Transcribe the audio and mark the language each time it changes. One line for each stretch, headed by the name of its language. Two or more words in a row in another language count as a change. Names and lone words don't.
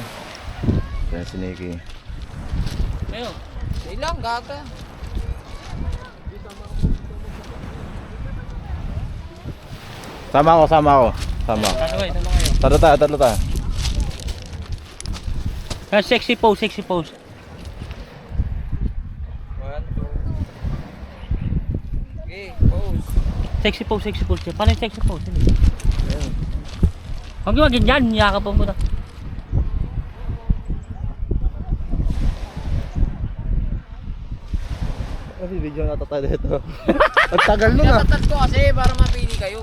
Filipino: Kaya si Nikki. Ayun. Say lang, gaga. Sama ako. Sama. Ano ba? Ito na kayo. Tatlo tayo.
English: Sexy pose, sexy pose.
Filipino: 1, 2. Okay, pose. Sexy pose, sexy pose. Paano yung
English: sexy pose?
Filipino: Huwag yung ganyan, yakap mo muna. Kasi video na tayo dito. Ang tagal nun ah. Tinatatad ko kasi para mapili kayo.